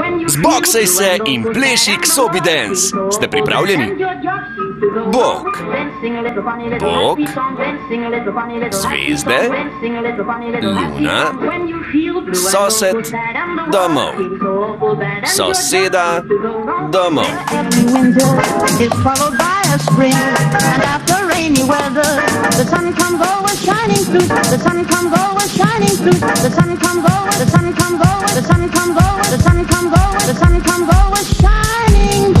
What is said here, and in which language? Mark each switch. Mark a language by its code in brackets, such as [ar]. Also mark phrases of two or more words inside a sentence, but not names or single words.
[sl] Zboksaj se in pleši Xobi dance. Ste pripravljeni? Bog, bog, zvezde, luna, sosed, domov, soseda, domov. [en] Winter is followed by a spring, and after rainy weather, the sun comes always shining through. The sun comes always shining through. The sun comes always, the sun comes always, the sun comes always, the sun comes always, the sun comes always shining through.